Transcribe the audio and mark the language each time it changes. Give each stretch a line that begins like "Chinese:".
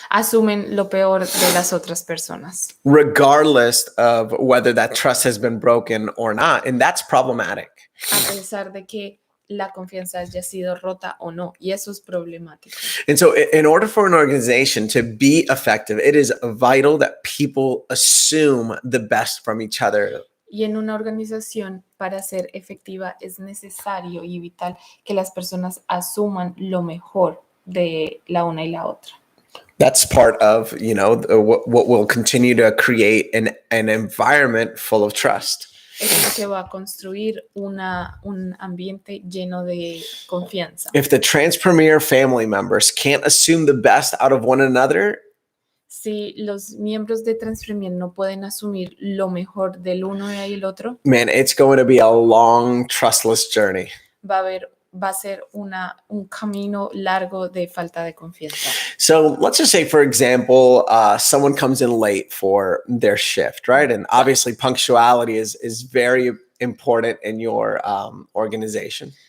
Spanish: asumen lo peor de las otras personas.
English: Regardless of whether that trust has been broken or not. And that's problematic.
Spanish: A pesar de que la confianza haya sido rota o no, y eso es problemático.
English: And so in order for an organization to be effective, it is vital that people assume the best from each other.
Spanish: Y en una organización, para ser efectiva, es necesario y vital que las personas asuman lo mejor de la una y la otra.
English: That's part of, what will continue to create an environment full of trust.
Spanish: Eso es lo que va a construir un ambiente lleno de confianza.
English: If the Transpremier family members can't assume the best out of one another,
Spanish: si los miembros de Transpremier no pueden asumir lo mejor del uno y el otro,
English: man, it's going to be a long, trustless journey.
Spanish: Va a ser un camino largo de falta de confianza.
English: So let's just say, for example, someone comes in late for their shift, right? And obviously punctuality is very important in your organization.